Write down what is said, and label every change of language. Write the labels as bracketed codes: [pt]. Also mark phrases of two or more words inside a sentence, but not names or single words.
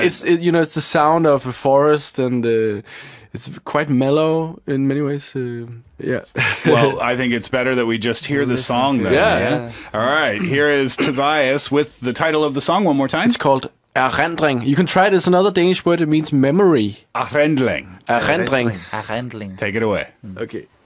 [en] It's the sound of a forest, and it's quite mellow in many ways. Yeah. Well, I think it's better that we just hear the song then. Yeah. All right. Here is Tobias with the title of the song one more time. It's called Erindring. You can try it. It's another Danish word. It means memory. Erindring. Erindring. Handling. Take it away. Okay.